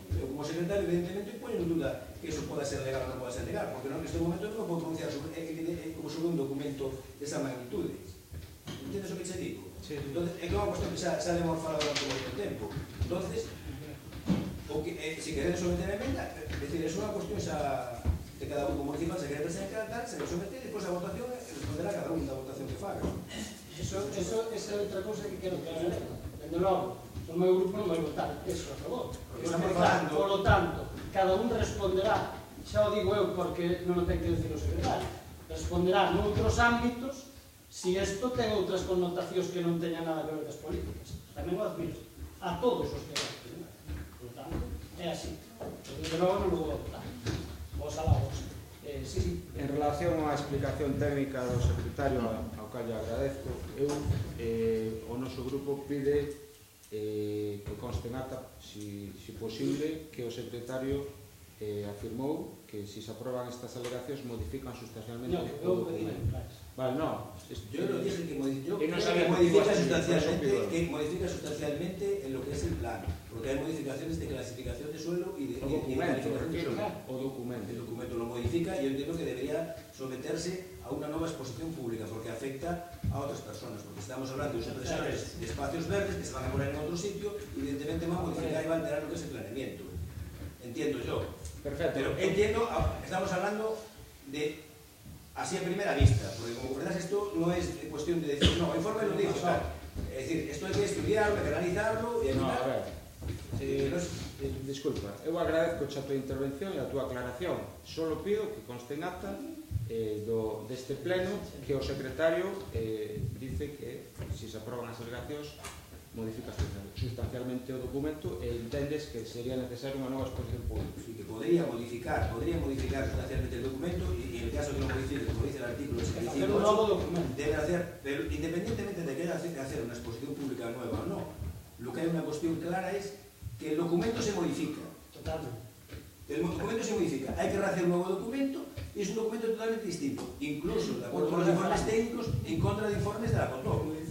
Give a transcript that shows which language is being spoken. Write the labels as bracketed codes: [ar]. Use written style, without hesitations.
[gl] Eu, como secretario, evidentemente, poño en duda que eso poda ser legal ou non poda ser legal, porque en este momento non podo pronunciar sobre un documento desa magnitude. Entendes o que che digo? Sí. Entonces, é unha cuestión que xa hemos falado durante moito tempo. Entonces, se queredes someter a emenda, é dicir, é unha cuestión xa de cada un municipal, se quere presentar, se lo somete, e depois a votación responderá cada un da votación que faga. Esa é outra cousa que quero aclarar. Dende logo, o meu grupo non vai votar eso a favor. Por lo tanto, cada un responderá, xa o digo eu porque non o ten que decir o secretario, responderá noutros ámbitos se isto ten outras connotacións que non teñan nada que ver das políticas. Tamén o admito. A todos os que van. Por lo tanto, é así. Dende logo non o vou votar. Vos alá vos. Sí. En relación á explicación técnica do secretario, ao cal lle agradezco, o noso grupo pide que conste en acta, si posible, que o secretario afirmou que se se aproban estas alegacións modifican sustancialmente o documento. [es] Vale, no. Yo no dije que modifica sustancialmente en lo que es el plan, porque hay modificaciones de clasificación de suelo y de calificación de suelo. [gl] O documento. [es] El documento lo modifica y yo entiendo que debería someterse a una nueva exposición pública, porque afecta a otras personas, porque estamos hablando de supresiones de espacios verdes que se van a poner en otro sitio, y evidentemente va a modificar y va a alterar lo que es el planeamiento. Entiendo yo. Perfecto. Pero entiendo, estamos hablando de así a primera vista, porque como comprendas esto no es cuestión de decir, no, el informe lo dice, claro. Es decir, esto hay que estudiarlo, hay que analizarlo y no, a ver. [gl] Disculpa, eu agradezco a tua intervención e a tua aclaración. Solo pido que conste en acta deste pleno que o secretario dice que se se aproban as alegacións modifica sustancialmente o documento e entendes que sería necesaria unha nova exposición pública. [es] Sí, que podría modificar sustancialmente el documento y en el caso que lo modifique, como dice el artículo 75, debe hacer, pero independientemente de que haya que hacer una exposición pública nueva o no, lo que hay una cuestión clara es que el documento se modifica. Totalmente. El documento se modifica, hay que rehacer un nuevo documento y es un documento totalmente distinto, incluso de acuerdo con los informes técnicos en contra de informes de la COTOC.